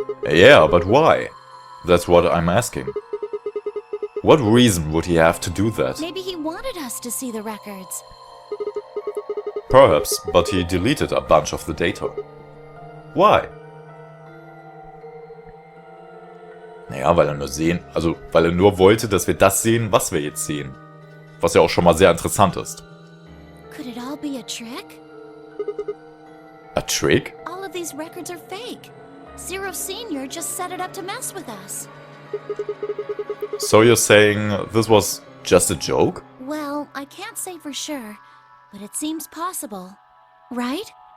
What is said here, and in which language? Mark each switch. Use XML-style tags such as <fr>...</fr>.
<en>Yeah, but why? That's what I'm asking. What reason would he have to do that? Maybe he wanted us to see the records. Perhaps, but he deleted a bunch of the data. Why?</en> <de>Naja, weil er nur wollte, dass wir das sehen, was wir jetzt sehen. Was ja auch schon mal sehr interessant ist.</de> <en>Could it all be a trick? A trick? All of these records are fake. Zero Senior just set it up to mess with us. So you're saying this was just a joke? Well, I can't say for sure, but it seems possible. Right?</en>